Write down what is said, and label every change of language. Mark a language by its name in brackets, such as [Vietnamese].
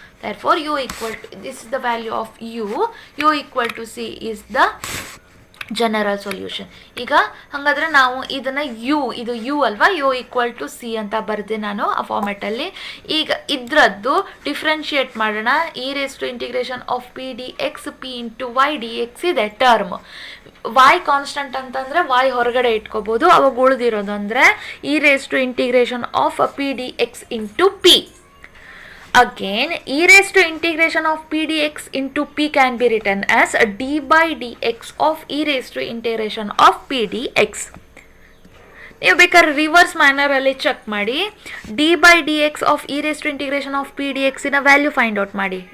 [English] Therefore u equal to, this is the value of u equal to c is the general solution. [Kannada] ಈಗ ಹಾಗಾದರೆ ನಾವು ಇದನ್ನು ಇದು you ಅಲ್ವಾ, ಯು ಈಕ್ವಲ್ ಟು ಸಿ ಅಂತ ಬರೆದೆ ನಾನು ಆ ಫಾರ್ಮೆಟಲ್ಲಿ. ಈಗ ಇದರದ್ದು ಡಿಫ್ರೆನ್ಷಿಯೇಟ್ ಮಾಡೋಣ. E raise to integration of P D X P into Y D X ಇದೆ ಟರ್ಮ್. ವೈ ಕಾನ್ಸ್ಟಂಟ್ ಅಂತಂದರೆ ವೈ ಹೊರಗಡೆ ಇಟ್ಕೋಬೋದು, ಅವಾಗ ಉಳಿದಿರೋದು ಅಂದರೆ E raise to integration of P D X into P. [English] Again, e raised to integration of p dx into p can be written as d by dx of e raised to integration of p dx. [Kannada] ನೀವು ಬೇಕಾದ್ರೆ reverse ಮ್ಯಾನರಲ್ಲಿ check ಮಾಡಿ. D by D X of E raise to integration of P D ಎಕ್ಸಿನ value find out ಮಾಡಿ.